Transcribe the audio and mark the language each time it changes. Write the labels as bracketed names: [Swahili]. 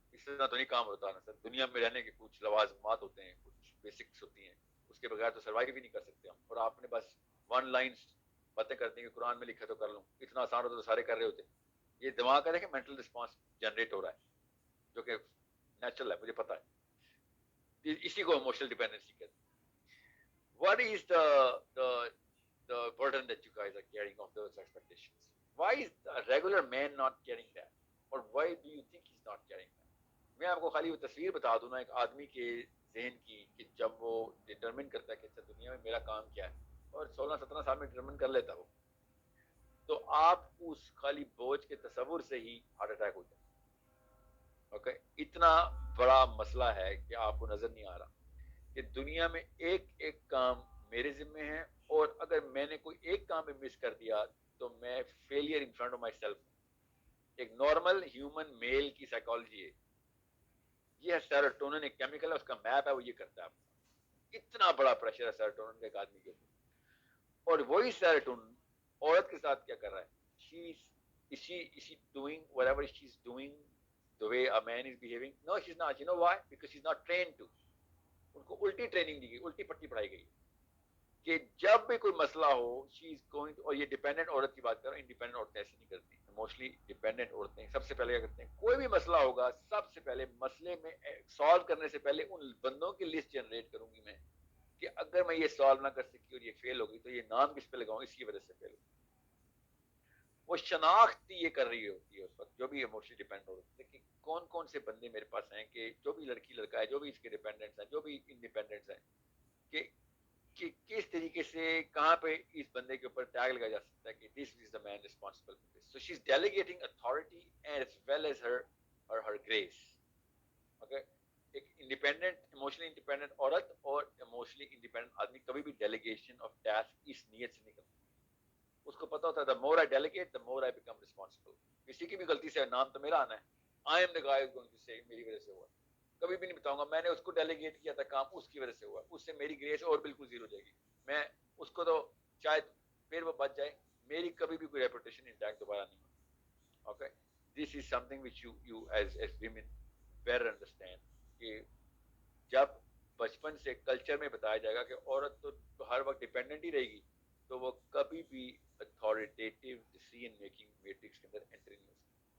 [Urdu] اس طرح تو نہیں کام ہوتا نا سر. دنیا میں رہنے کے کچھ لوازمات ہوتے ہیں، کچھ بیسکس ہوتی ہیں، اس کے بغیر تو سروائیو بھی نہیں کر سکتے ہم. اور آپ نے بس ون لائنس باتیں کرتی ہیں کہ قرآن میں لکھا تو کر لوں، اتنا آسان ہوتا تو سارے کر رہے ہوتے. یہ دماغ کا دیکھیں مینٹل رسپانس جنریٹ ہو رہا ہے جو کہ نیچرل ہے، مجھے پتا ہے. اسی کو ایموشنل ڈیپینڈنسی کہتے ہیں. [English] What is the burden that you guys are carrying of those expectations? Why is a regular man not carrying that? Or why do you think he's not carrying that? [Urdu] میں آپ کو خالی وہ تصویر بتا دوں نا ایک آدمی کے ذہن کی کہ جب وہ ڈٹرمن کرتا ہے کہ اچھا دنیا میں میرا کام کیا ہے، اور 16-17 سال میں ڈٹرمن کر لیتا وہ، تو آپ اس خالی بوجھ کے تصور سے ہی ہارٹ اٹیک ہو جائے. اوکے، اتنا بڑا مسئلہ ہے کہ آپ کو نظر نہیں آ رہا کہ دنیا میں ایک ایک کام میرے ذمے ہے، اور اگر میں نے کوئی ایک کام میں مس کر دیا تو میں [English] Failure in front of myself. [Urdu] ایک نارمل ہیومن میل کی سائیکالوجی ہے یہ. سیروٹونن ایک کیمیکل ہے، اس کا میپ ہے، وہ یہ کرتا ہے. اتنا بڑا پریشر ہے سیروٹونن کا ایک آدمی کے اوپر. اور وہی سیروٹونن عورت کے ساتھ کیا کر رہا ہے؟ [English] is she doing whatever she's doing the way a man is behaving? No, she's not. You know why? Because she's not trained to. [Urdu] ان کو الٹی ٹریننگ دی گئی، الٹی پٹی پڑھائی گئی کہ جب بھی کوئی مسئلہ ہو [English] She is going. [Urdu] اور یہ ڈیپینڈنٹ عورت کی بات کر رہا ہوں، انڈیپینڈنٹ عورتیں ایسی نہیں کرتی. موسٹلی ڈیپینڈنٹ عورتیں سب سے پہلے کیا کرتے ہیں، کوئی بھی مسئلہ ہوگا سب سے پہلے مسئلے میں سالو کرنے سے پہلے ان بندوں کی لسٹ جنریٹ کروں گی میں کہ اگر میں یہ سالو نہ کر سکی اور یہ فیل ہوگی تو یہ نام کس پہ لگاؤں، اس کی وجہ سے فیل ہوگی. وہ شناخت یہ کر رہی ہوتی ہے اس وقت جو بھی ایموشنلی ڈیپینڈ ہو رہی ہے کہ کون کون سے بندے میرے پاس ہیں، کہ جو بھی لڑکی لڑکا ہے، جو بھی اس کے ڈیپینڈنٹس ہیں، جو بھی انڈیپینڈنٹس ہیں، کہ کس طریقے سے کہاں پہ اس بندے کے اوپر ٹیگ لگایا جا سکتا ہے کہ [English] This is the man responsible for this. So she is delegating authority as well as her grace. [Urdu] Okay, ایک انڈیپینڈنٹ ایموشنلی انڈیپینڈنٹ عورت اور ایموشنلی انڈیپینڈنٹ آدمی کبھی بھی [English] delegation of task [Urdu] اس نیت سے نہیں کرتا. اس کو پتا ہوتا ہے [English] the more I delegate the more I become responsible. [Urdu] کسی کی بھی غلطی سے نام تو میرا آنا ہے. [English] I am the guy who's going to say [Urdu] میری وجہ سے ہوا. کبھی بھی نہیں بتاؤں گا میں نے اس کو ڈیلیگیٹ کیا تھا کام، اس کی وجہ سے ہوا، اس سے میری گریس اور بالکل زیرو جائے گی. میں اس کو تو شاید پھر وہ بچ جائے، میری کبھی بھی کوئی ریپوٹیشن انٹیکٹ دوبارہ نہیں ہوگی. Okay, [English] this is something which you as women better understand [Urdu] کہ جب بچپن سے کلچر میں بتایا جائے گا کہ عورت تو ہر وقت ڈیپینڈنٹ ہی رہے گی تو وہ کبھی بھی اتھارٹیٹیو ڈیسیژن میکنگ میٹرکس کے اندر انٹری نہیں ہو سکتی.